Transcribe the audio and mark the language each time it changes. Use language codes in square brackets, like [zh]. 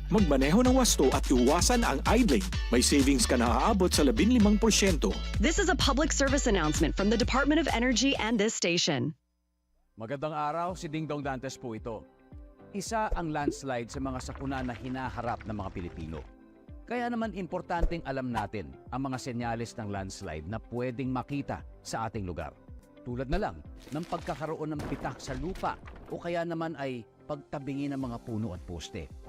[tl] Magmaneho ng wasto at iwasan ang idling. May savings ka na aabot sa 15%. [en] This is a public service announcement from the Department of Energy and this station. [tl] Magandang araw, si Dingdong Dantes po ito. Isa ang landslide sa mga sakuna na hinaharap ng mga Pilipino. Kaya naman importanteng alam natin ang mga senyales ng landslide na pwedeng makita sa ating lugar. Tulad na lang ng pagkakaroon ng bitak sa lupa o kaya naman ay pagtabingi ng mga puno at poste.